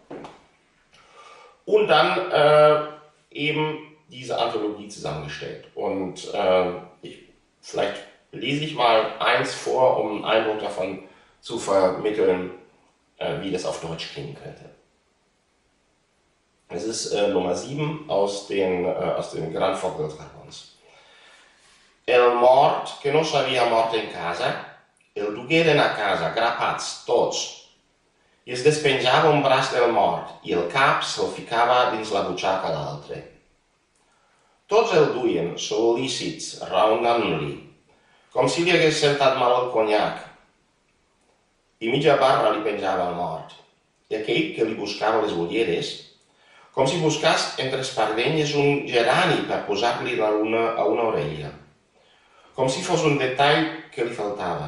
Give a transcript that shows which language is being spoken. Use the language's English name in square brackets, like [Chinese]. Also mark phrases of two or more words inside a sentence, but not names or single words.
[German] Und dann eben diese Anthologie zusammengestellt. Und vielleicht lese ich mal eins vor, um einen Eindruck davon zu vermitteln, wie das auf Deutsch klingen könnte. Es ist Nummer 7 aus dem Gran Foc dels Garbons. [Catalan] El mort que no sabia mort en casa, el dugueren a casa grapats tots i es despenjava un braç del mort i el cap se'l ficava dins la butxaca d'altre. Tots el duien sol·lícits, raonant-li, com si li hagués sentat mal el conyac, i mitja barra li penjava al mort, i aquell que li buscava les ulleres, com si buscàs entre espardenyes un gerani per posar-li a una orella, com si fos un detall que li faltava.